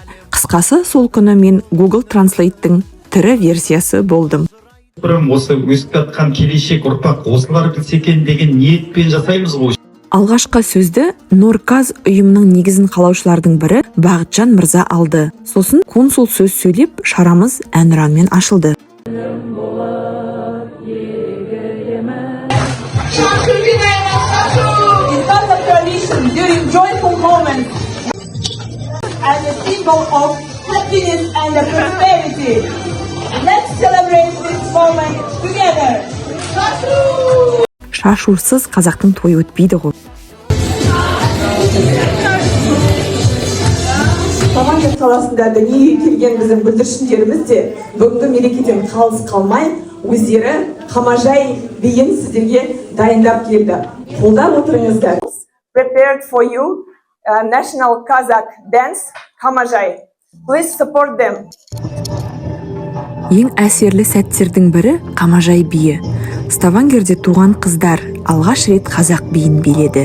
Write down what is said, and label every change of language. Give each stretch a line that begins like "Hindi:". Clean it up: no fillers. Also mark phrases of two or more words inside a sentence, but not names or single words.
Kazakh: Қысқасы, сол күні мен Google Translate'тің тірі версиясы болдым. Бұрым осы өсіп жатқан келешек ұрпақ осылар білсе екен деген ниетпен жасаймыз ғой. Алғашқы сөзді Норказ ұйымының негізін қалаушылардың бірі Бағытжан Мырза алды. Сосын консул сөз сөйлеп, шарамыз әнұранмен ашылды.
English: During joyful moments as a symbol of happiness and prosperity. Let's celebrate this moment together.
Kazakh: Шашусыз қазақтың тойы өтпейді ғой. Стavanger қаласында дүниеге келген біздің бүлдіршіндеріміз де бүгінгі мерекеден қалыс қалмай, өздері Қамажай биін сіздерге дайындап келді. Қолдап отырыңыздар.
English: Prepared for you National Kazakh dance Қамажай. Please support them.
Kazakh: Ең әсерлі сәттердің бірі Қамажай биі. Ставангерде туған қыздар алғаш рет қазақ биін биледі.